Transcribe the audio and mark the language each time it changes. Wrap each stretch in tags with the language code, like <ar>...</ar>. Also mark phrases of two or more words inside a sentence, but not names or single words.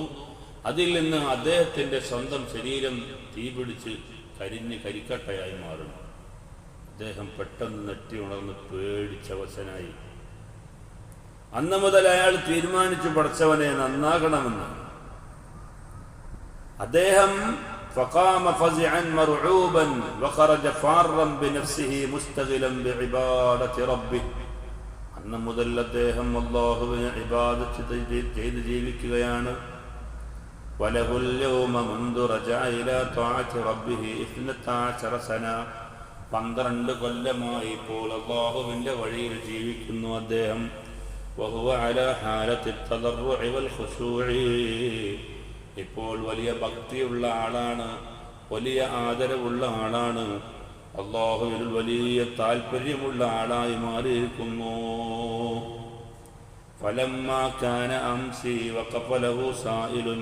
<ml>അതിൽ നിന്ന് അദ്ദേഹത്തിൻ്റെ സ്വന്തം ശരീരം തീപിടിച്ച് കരിഞ്ഞ് കരിക്കട്ടയായി മാറുന്നു. അദ്ദേഹം പെട്ടെന്ന് നെറ്റി ഉണർന്ന് പേടിച്ചവശനായി. അന്ന് മുതൽ അയാൾ തീരുമാനിച്ചു, പടച്ചവനെ നന്നാകണമെന്ന്.</ml> <ar>അദ്ദേഹം فقام فزعا مرعوبا وخرج فارا بنفسه مستغلا بعبادة ربه.</ar> <ml>അന്ന് മുതൽ അദ്ദേഹം അല്ലാഹുവിനെ ഇബാദത്ത് ചെയ്ത് ജീവിക്കുകയാണ്.</ml> <ar>وله اليوم منذ رجع إلى طاعة ربه 12 سنة.</ar> <ml>12 കൊല്ലമായി ഇപ്പോൾ അല്ലാഹുവിന്റെ വഴിയിൽ ജീവിക്കുന്നു അദ്ദേഹം.</ml> <ar>وهو على حالة التضرع والخشوع.</ar> <ml>ഇപ്പോൾ വലിയ ഭക്തിയുള്ള ആളാണ്, വലിയ ആദരവുള്ള ആളാണ്, അല്ലാഹുവിൽ വലിയ താല്പര്യമുള്ള ആളായി മാറിയിരിക്കുന്നു.</ml> <ar>فلما كان أمسى وقف له سائل.</ar>